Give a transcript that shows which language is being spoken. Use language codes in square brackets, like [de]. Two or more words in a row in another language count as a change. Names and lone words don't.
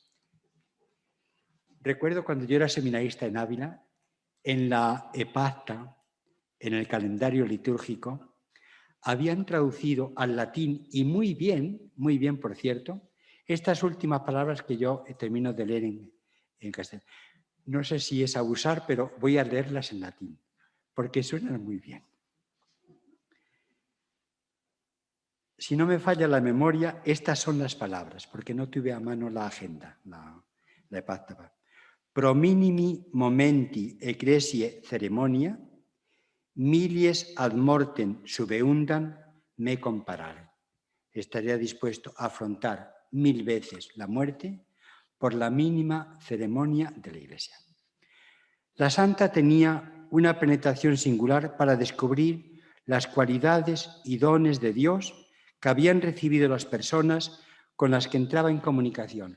[es] Recuerdo cuando yo era seminarista en Ávila, en la epacta, en el calendario litúrgico, habían traducido al latín, y muy bien, por cierto, estas últimas palabras que yo termino de leer en castellano. No sé si es abusar, pero voy a leerlas en latín, porque suenan muy bien. Si no me falla la memoria, estas son las palabras, porque no tuve a mano la agenda, la epacta. [la] Pro minimi momenti ecclesiae ceremonia, milies ad mortem subeundan me comparare. [es] Estaría dispuesto a afrontar 1000 veces la muerte por la mínima ceremonia de la Iglesia. La santa tenía una penetración singular para descubrir las cualidades y dones de Dios que habían recibido las personas con las que entraba en comunicación.